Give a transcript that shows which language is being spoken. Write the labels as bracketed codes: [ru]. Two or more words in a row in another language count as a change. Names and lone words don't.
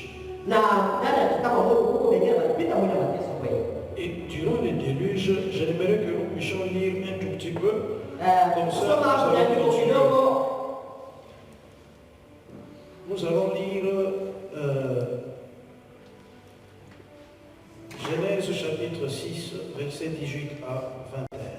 [sw] Na ndani ya kitabu Mungu huko wengine walipita mwili wa mateso kweli. [fr] Et durant les déluges, j'aimerais que nous puissions lire un tout petit peu. Comme ça, nous allons lire Genèse chapitre 6, verset 18 à 21.